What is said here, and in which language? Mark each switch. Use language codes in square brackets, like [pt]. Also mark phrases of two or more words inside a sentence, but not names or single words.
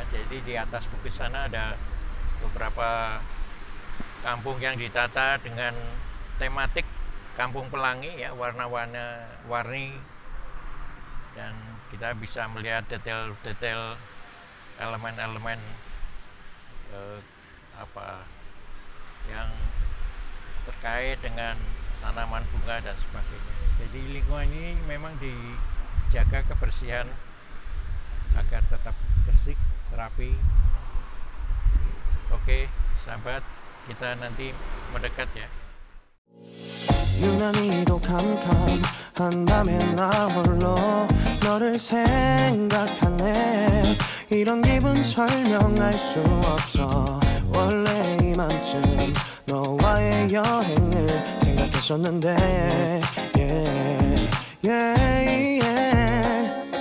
[id] Jadi di atas bukit sana ada beberapa kampung yang ditata dengan tematik kampung pelangi, ya, warna-warni, dan kita bisa melihat detail-detail elemen-elemen yang terkait dengan tanaman bunga dan sebagainya. Jadi lingkungan ini memang dijaga kebersihan agar tetap bersih, rapi. Oke, sahabat, kita nanti mendekat, ya. [ko] 유난히도 캄캄한 밤에 나 홀로 너를 생각하네. 이런 기분 설명할 수 없어. 원래 이맘쯤 너와의 여행을 생각했었는데, [en] yeah, yeah, yeah.